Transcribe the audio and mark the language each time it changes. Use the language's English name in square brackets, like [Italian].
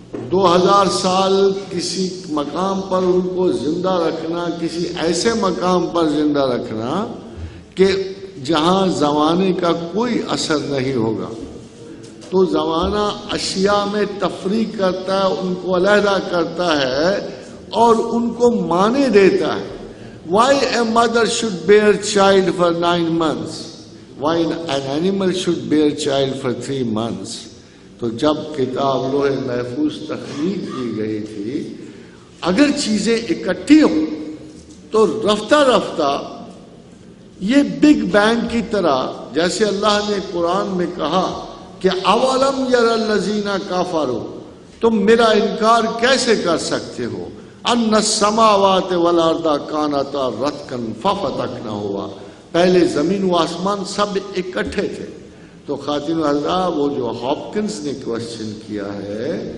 [Urdu] 2000 سال کسی مقام پر ان کو زندہ رکھنا، کسی ایسے مقام پر زندہ رکھنا کہ جہاں زمانے کا کوئی اثر نہیں ہوگا، تو زمانہ اشیاء میں تفریق کرتا ہے، ان کو علیحدہ کرتا ہے اور ان کو معنی دیتا ہے۔ [English] Why a mother should bear child for 9 months? Why an animal should bear child for 3 months? [Urdu] تو جب کتاب لوح محفوظ تخلیق کی گئی تھی، اگر چیزیں اکٹھی ہوں تو رفتہ رفتہ یہ بگ بینگ کی طرح، جیسے اللہ نے قرآن میں کہا کہ [Arabic] اولم یر الذین کفروا، [Urdu] تم میرا انکار کیسے کر سکتے ہو، [Arabic] ان السماوات والارض کانتا رتقا ففتقناہما، [Urdu] پہلے زمین و آسمان سب اکٹھے تھے۔ تو خاتون حضرات، وہ جو ہاپکنس نے کوشچن کیا ہے،